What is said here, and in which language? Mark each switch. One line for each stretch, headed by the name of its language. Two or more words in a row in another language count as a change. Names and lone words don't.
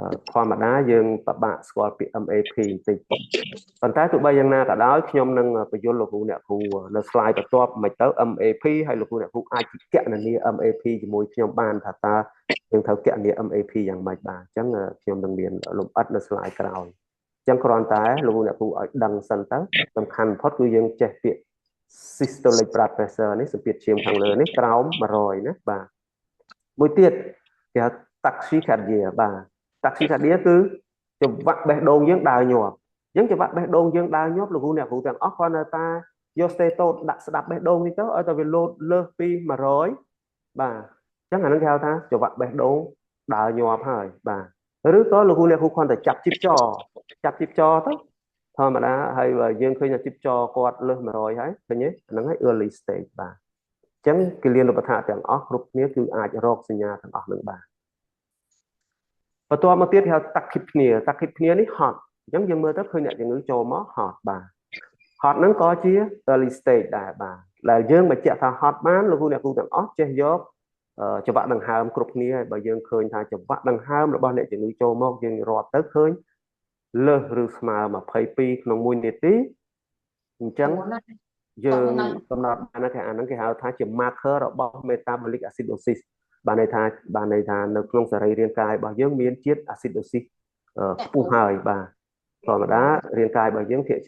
Khmer: ធម្មតាយើងពិបាកស្គាល់ពាក្យ MAP បន្តិចប៉ុន្តែទោះបីយ៉ាងណាក៏ដោយខ្ញុំនឹងបញ្យល់លោកគ្រូអ្នកគ្រូនៅ slide បន្ទាប់មិនទៅ MAP ហើយលោកគ្រូអ្នកគ្រូអាចគណ នា MAP ជាមួយខ្ញុំបានថាតើយើងត្រូវគណនា MAP យ៉ាងម៉េចបាទអញ្ចឹងខ្ញុំនឹងមានលម្អិតនៅ slide ក្រោយអញ្ចឹងគ្រាន់តែលោកគ្រូអ្នកគ្រូឲ្យដឹងសិនទៅសំខាន់បំផុតគឺយើងចេះពាក្យ
English: systolic blood pressure
Khmer: នេះសម្ពាធឈាមខាងលើនេះក្រោម100ណាបាទមួយទៀតគេហៅ tachycardia បាទ tachycardia គឺចង្វាក់បេះដូងយើងដើរញាប់អញ្ចឹងចង្វាក់បេះដូងយើងដើរញាប់លោកគ្រូអ្នកគ្រូទាំងអស់គាត់នៅតែយក status ដាក់ស្ដាប់បេះដូងនេះទៅឲ្យតែវាលោតលើសពី 100បាទអញ្ចឹងអានឹងគេហៅថាចង្វាក់បេះដូងដើរញាប់ហើយបាទឬក៏លោកគ្រូអ្នកគ្រូគ្រាន់តែចាប់ជីបចរ ទៅធម្មតាហើយយើងឃើញថាជីបចរគាត់លើស100ហើយឃើញទេអាហ្នឹងហើយ
English: early stage
Khmer: បាទអញ្ចឹងគិលានុបដ្ឋាទាំងអស់គ្រប់គ្នាគឺអាចរកសញ្ញាទាំងអស់នឹងបានបន្ទាប់មកទៀតគេហៅ tachypnea នេះហត់អញ្ចឹងយើងមើលទៅឃើញអ្នកជំងឺចូលមកហត់បាទហត់ហ្នឹងក៏ជា
English: early stage
Khmer: ដែរបាទដែលយើងបញ្ជាក់ថាហត់បានលោកគ្រូអ្នកគ្រូ ទាំងអស់ចេះយកចង្វាក់ដង្ហើមគ្រប់គ្នាហើយបើយើងឃើញថាចង្វាក់ដង្ហើមរបស់អ្នកជំងឺចូលមកយើងរាប់ទៅឃើញលើសឬស្មើ22ក្នុង1នាទីអញ្ចឹងយើងកំណត់បានថាអាហ្នឹងគេហៅថាជា marker របស់
English: metabolic acidosis
Khmer: បានន័យថានៅក្នុងសរីរាង្គកាយរបស់យើងមានជាតិ acidosis ខ្ពស់ហើយបាទធម្មតារាងកាយរបស់យើងភាគ